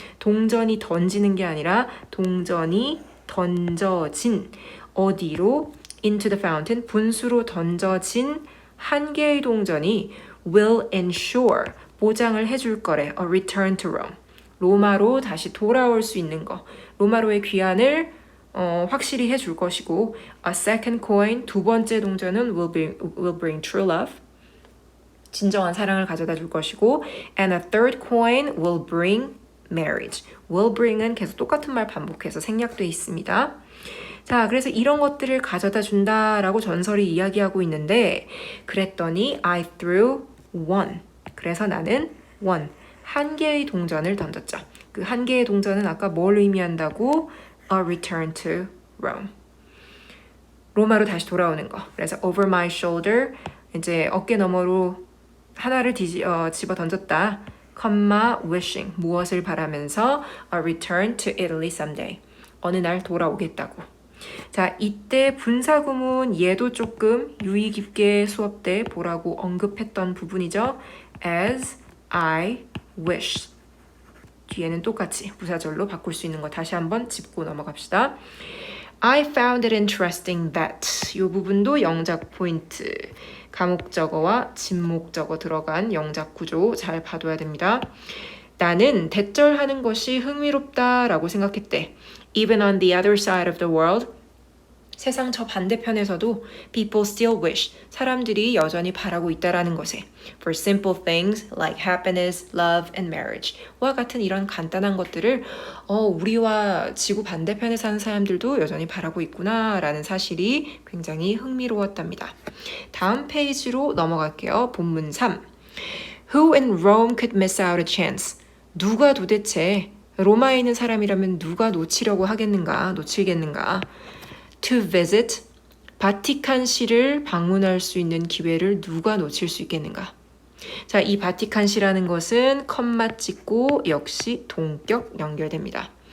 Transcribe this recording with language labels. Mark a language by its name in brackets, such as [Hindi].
[Korean] 동전이 던지는 게 아니라 동전이 던져진 어디로? [English] into the fountain, [Korean] 분수로 던져진 한 개의 동전이 [English] will ensure, [Korean] 보장을 해줄 거래. [English] A return to Rome. [Korean] 로마로 다시 돌아올 수 있는 거. 로마로의 귀환을 확실히 해줄 것이고 [English] a second coin, [Korean] 두 번째 동전은 [English] will bring true love, [Korean] 진정한 사랑을 가져다 줄 것이고 [English] and a third coin will bring marriage. [Korean] will bring은 계속 똑같은 말 반복해서 생략돼 있습니다. 자, 그래서 이런 것들을 가져다 준다라고 전설이 이야기하고 있는데 그랬더니 [English] I threw one. [Korean] 그래서 나는 one. 한 개의 동전을 던졌죠. 그 한 개의 동전은 아까 뭘 의미한다고? [English] A return to Rome. [Korean] 로마로 다시 돌아오는 거. 그래서 [English] over my shoulder [Korean] 이제 어깨 너머로 하나를 집어 던졌다. [English] comma wishing [Korean] 무엇을 바라면서 [English] a return to Italy someday. [Korean] 어느 날 돌아오겠다고. 자, 이때 분사구문 얘도 조금 유의 깊게 수업 때 보라고 언급했던 부분이죠. [English] As I wish. [Korean] 뒤에는 똑같이 부사절로 바꿀 수 있는 거 다시 한번 짚고 넘어갑시다. [English] I found it interesting that. [Korean] 이 부분도 영작 포인트. 가목적어와 진목적어 들어간 영작 구조 잘 봐둬야 됩니다. 나는 대절하는 것이 흥미롭다라고 생각했대. [English] Even on the other side of the world, [Korean] 세상 저 반대편에서도 [English] people still wish, [Korean] 사람들이 여전히 바라고 있다라는 것에 [English] for simple things like happiness, love, and marriage [Korean] 와 같은 이런 간단한 것들을 우리와 지구 반대편에 사는 사람들도 여전히 바라고 있구나 라는 사실이 굉장히 흥미로웠답니다. 다음 페이지로 넘어갈게요. 본문 3. [English] Who in Rome could miss out a chance? [Korean] 누가 도대체 로마에 있는 사람이라면 누가 놓치려고 하겠는가, 놓치겠는가? [English] To visit, [Korean] 바티칸시를 방문할 수 있는 기회를 누가 놓칠 수 있겠는가? 자, 이 바티칸시라는 것은 컴마 찍고 역시 동격 연결됩니다.